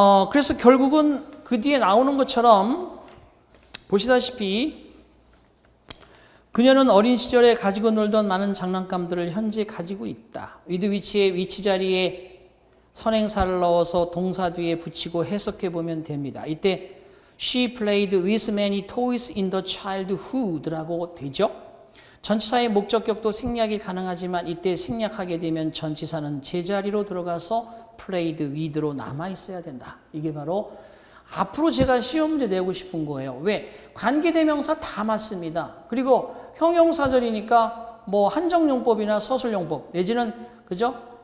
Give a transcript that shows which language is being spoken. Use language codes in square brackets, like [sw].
[ko] 그래서 결국은 그 뒤에 나오는 것처럼 보시다시피 그녀는 어린 시절에 가지고 놀던 많은 장난감들을 현재 가지고 있다. with which의 위치 자리에 선행사를 넣어서 동사 뒤에 붙이고 해석해 보면 됩니다. 이때 [en] she played with many toys in the childhood [ko] 라고 되죠. 전치사의 목적격도 생략이 가능하지만 이때 생략하게 되면 전치사는 제자리로 들어가서 played with로 남아 있어야 된다. 이게 바로 앞으로 제가 시험 문제 내고 싶은 거예요. 왜? 관계대명사 다 맞습니다. 그리고 형용사절이니까 뭐 한정용법이나 서술용법 내지는 그죠?